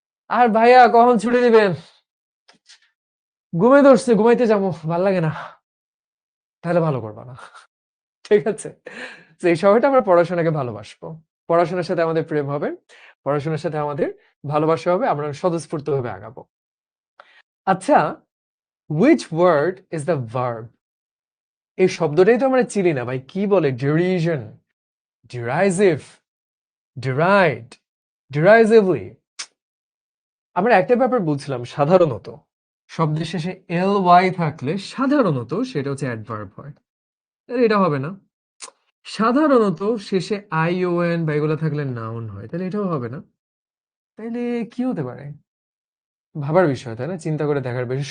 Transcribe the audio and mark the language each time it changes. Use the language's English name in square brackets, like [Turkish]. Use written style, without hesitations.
[Bangla] আর ভাইয়া কখন ছুটি দিবেন? ঘুমাই ধরছে, ঘুমাইতে যাবো, ভাল লাগে না, তাহলে ভালো করবা না। ঠিক আছে? তো এই সময়টা আমরা পড়াশোনাকে ভালোবাসবো। পড়াশোনার সাথে আমাদের প্রেম হবে, পড়াশোনার সাথে আমাদের ভালোবাসা হবে, আমরা স্বতঃস্ফূর্তভাবে আগাবো। [English] আচ্ছা, which word is the verb? [Bangla] এই শব্দটাই তো আমরা চিনি না ভাই, কি বলে? ডেরিশন, derisive, deride, derisively। আমরা একটা ব্যাপার বুঝলাম, সাধারণত শব্দের শেষে ly থাকলে সাধারণত সেটা হচ্ছে অ্যাডভার্ব হয়। তাহলে এটা হবে না। সাধারণত শেষে ion বা এগুলো থাকলে নাউন হয়, তাহলে এটাও হবে না। তাইলে কি হতে পারে? ভাবার বিষয়, তাই না? চিন্তা করে দেখার বিষয়।